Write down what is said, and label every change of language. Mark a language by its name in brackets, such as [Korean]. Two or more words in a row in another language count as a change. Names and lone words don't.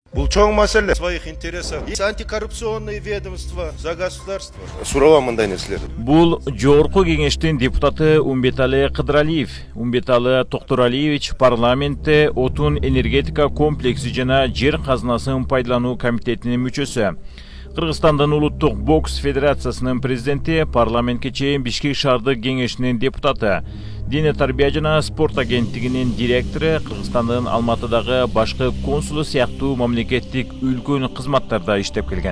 [Kyrgyz] Бул чоң маселе. [Russian] В своих интересах есть антикоррупционные ведомства за государство. [Kyrgyz] Сурова мындай нерселер. Бул жогорку кеңештин депутаты Умбеталы Кыдыралиев. Умбеталы Токтуралиевич парламентте отун энергетика комплекси жана жер казынасын пайдалануу комитетинин мүчөсү. Кыргызстандын улуттук бокс федерациясынын президенти, парламентке чейин Бишкек шаардык кеңешинин депутаты, Дене тарбия жана спорт агенттигинин директору, Кыргызстандын Алматыдагы башкы консулу сыяктуу мамлекеттик үлкөн кызматтарда иштеп келген.